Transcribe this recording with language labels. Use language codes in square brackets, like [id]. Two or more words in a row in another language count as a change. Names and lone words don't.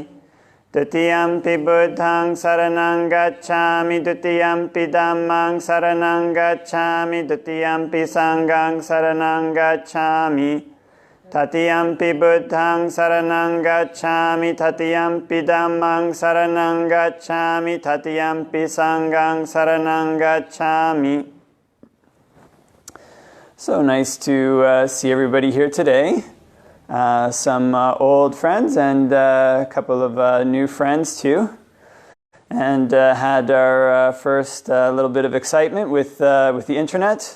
[pi] Dutiyampi Buddhaṃ saranang gacchami, Dutiyampi Dhammang saranang gacchami, Dutiyampi Sanghang saranang gacchami. Tatiyampi Buddhaṃ saranang gacchami, Tatiyampi Dhammang saranang gacchami, Tatiyampi Sanghang saranang gacchami. [en] So nice to see everybody here today. Some old friends and a couple of new friends too. And had our first little bit of excitement with the internet.